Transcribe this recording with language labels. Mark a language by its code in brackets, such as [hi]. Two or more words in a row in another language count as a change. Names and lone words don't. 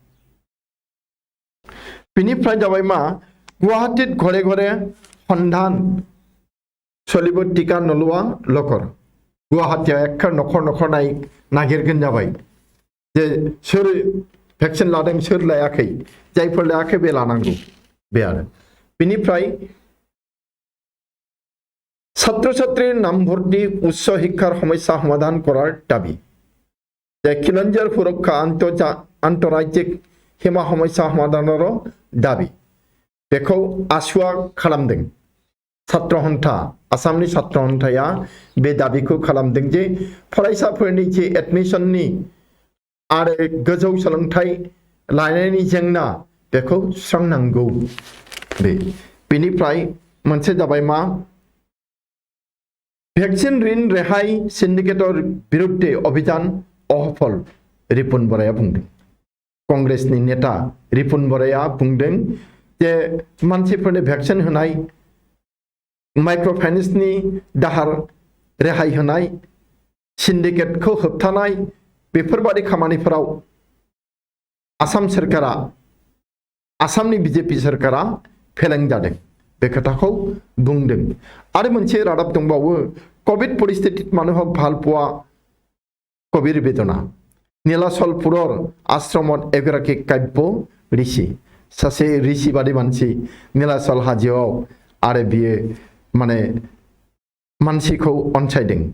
[brx] बेनिफ्राय जाबाय मा [as] গুৱাহাটীত ঘৰে ঘৰে সন্ধান চলিব টিকা নলোৱা লোকৰ [brx] गुवाहाटीयाव एक नखर नागिरगोन जाबाय जे सोर भैक्सिन लादों सोर लायाखै जायफोर लायाखै बे लानांगौ बे आरो बेनिफ्राय [as] ছাত্র ছাত্রীর নাম ভর্তি উচ্চ শিক্ষার সমস্যা সমাধান করার দাবি যে খিলঞ্জিয়ার সুরক্ষা আন্তঃরাজ্যিক সীমা সমস্যা সমাধানের [brx] दाबि बेखौ आसुआ खालामदों छात्र हन्था आसामनि छात्र हन्थाया बे दाबिखौ खालामदों जे फरायसाफोरनि जे एडमिशननि आरो गोजौ सोलोंथाइ लानायनि जेंना बेखौ सुस्रांनांगौ बेनिफ्राय मोनसे जाबाय मा [as] ভ্যাকসিন ঋণ রেহাই সিন্ডিকেটর বিরুদ্ধে অভিযান অসফল রিপুন বরায়া [brx] बुंदों कांग्रेसनि नेता रिपुन बराया बुंदों जे मानसिफोरनो भैक्सिन होनाय माइक्रो फाइनेन्सनि दाहार रेहाय होनाय सिन्डिकेटखौ होबथानाय बेफोरबादि खामानिफोराव आसाम सरकारा आसामनि बीजेपी सरकारा फेलें जादों बे खोथाखौ बुंदों आरो मोनसे रादाब दंबावो [as] কোভিড পৰিস্থিতি মানুহক ভালপোৱা কবিৰ বেদনা নীলাচলপুৰৰ আশ্ৰমত এগৰাকী কাব্য ঋষি [brx] सासे ऋषि बादि मानसि नीलाचल हाजोआव आरो बियो माने मानसिखौ अनसायदों